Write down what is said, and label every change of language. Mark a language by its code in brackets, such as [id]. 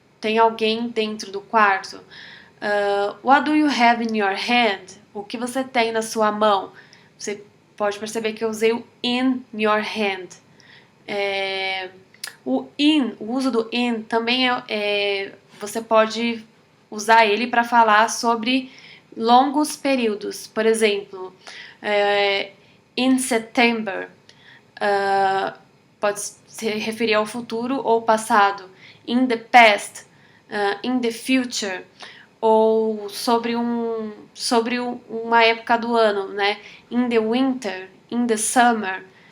[pt] Tem alguém dentro do quarto. [en] What do you have in your hand? [pt] O que você tem na sua mão? Você pode perceber que eu usei o [en] in your hand. [pt] O uso do in também você pode usar ele para falar sobre longos períodos. Por exemplo, in September. Pode se referir ao futuro ou passado. [en] In the past, in the future, [pt] ou sobre uma época do ano, né? [en] In the winter, in the summer.